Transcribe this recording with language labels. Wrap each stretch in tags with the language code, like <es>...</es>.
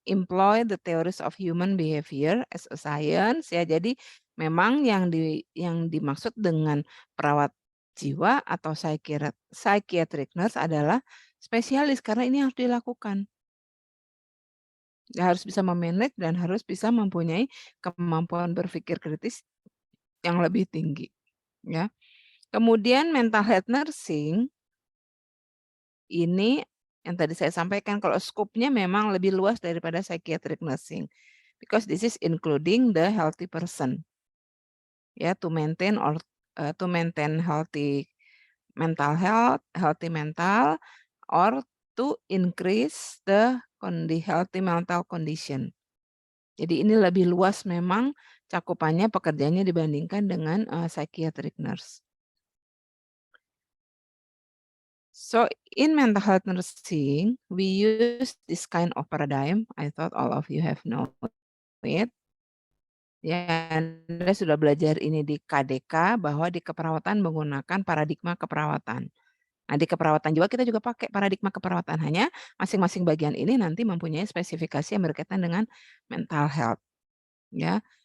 <en>Employ the theories of human behavior as a science, ya.</en> <id>Jadi memang yang dimaksud dengan perawat jiwa atau psychiatric nurse adalah spesialis karena ini harus dilakukan. Dia harus bisa memanage dan harus bisa mempunyai kemampuan berpikir kritis yang lebih tinggi, ya. Kemudian mental health nursing ini yang tadi saya sampaikan kalau skopnya memang lebih luas daripada psychiatric nursing,</id> <en>because this is including the healthy person, ya, to maintain healthy mental health, healthy mental, or to increase the healthy mental condition.</en> <id>Jadi ini lebih luas memang cakupannya pekerjaannya dibandingkan dengan, psychiatric nurse.</id> <en>So, in mental health nursing, we use this kind of paradigm, I thought all of you have know it.</en> <id>Ya, Anda sudah belajar ini di KDK bahwa di keperawatan menggunakan paradigma keperawatan. Nah, di keperawatan jiwa kita juga pakai paradigma keperawatan, hanya masing-masing bagian ini nanti mempunyai spesifikasi yang berkaitan dengan mental health, ya.</id>